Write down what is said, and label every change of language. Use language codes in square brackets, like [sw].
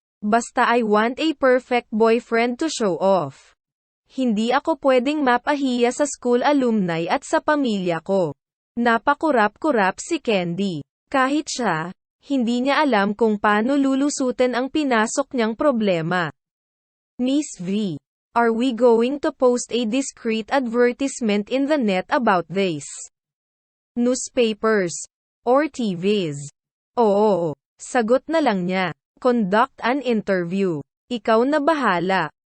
[en] Basta I want a perfect boyfriend to show off. [tl] Hindi ako pwedeng mapahiya sa school alumni at sa pamilya ko. Napakurap-kurap si Candy. Kahit siya, hindi niya alam kung paano lulusutin ang pinasok niyang problema. [en] Miss V, are we going to post a discreet advertisement in the net about this? Newspapers? Or TVs? [tl] Oo, sagot na lang niya. [en] Conduct an interview. [tl] Ikaw na bahala.